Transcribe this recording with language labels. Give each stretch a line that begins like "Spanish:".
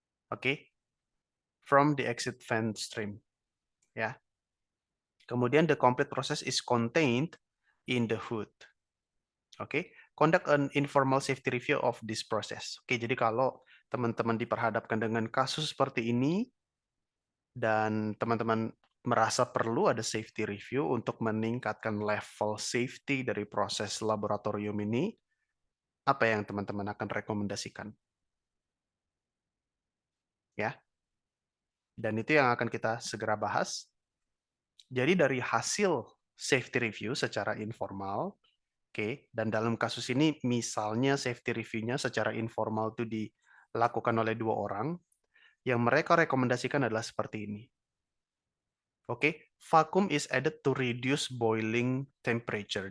English: Oke, from the exit vent stream. Ya. Kemudian the complete process is contained in the hood. Oke, conduct an informal safety review of this process.
Indonesian: Oke, jadi kalau teman-teman diperhadapkan dengan kasus seperti ini dan teman-teman merasa perlu ada safety review untuk meningkatkan level safety dari proses laboratorium ini, apa yang teman-teman akan rekomendasikan? Ya, dan itu yang akan kita segera bahas. Jadi dari hasil safety review secara informal, oke, dan dalam kasus ini misalnya safety review-nya secara informal itu dilakukan oleh 2 orang, yang mereka rekomendasikan adalah seperti ini.
English: Oke, vacuum is added to reduce boiling temperature.